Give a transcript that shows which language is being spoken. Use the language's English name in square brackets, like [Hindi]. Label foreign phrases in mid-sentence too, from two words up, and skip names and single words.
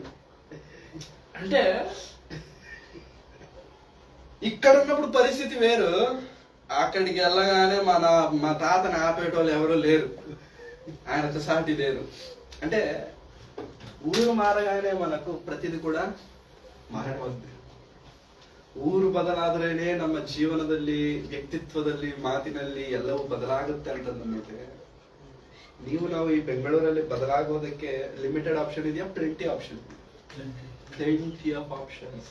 [Telugu] అంటే ఇక్కడ ఉన్నప్పుడు పరిస్థితి వేరు, అక్కడికి వెళ్ళగానే మా తాతని ఆపేటోళ్ళు ఎవరు లేరు, ఆయనతో సాటి లేరు. అంటే ఊరు మారగానే మనకు [Kannada] ಪ್ರತಿದಿ ಕೂಡ ಮಾರಬಹುದು. ಊರು ಬದಲಾದ್ರೇನೆ ನಮ್ಮ ಜೀವನದಲ್ಲಿ, ವ್ಯಕ್ತಿತ್ವದಲ್ಲಿ, ಮಾತಿನಲ್ಲಿ ಎಲ್ಲವೂ ಬದಲಾಗುತ್ತೆ ಅಂತ ನಮಗೆ. ನಾವು ಈ ಬೆಂಗಳೂರಲ್ಲಿ ಬದಲಾಗೋದಕ್ಕೆ [English] limited option [Kannada] ಇದೆಯಾ, 20 ಆಪ್ಷನ್, 20 [English] of options.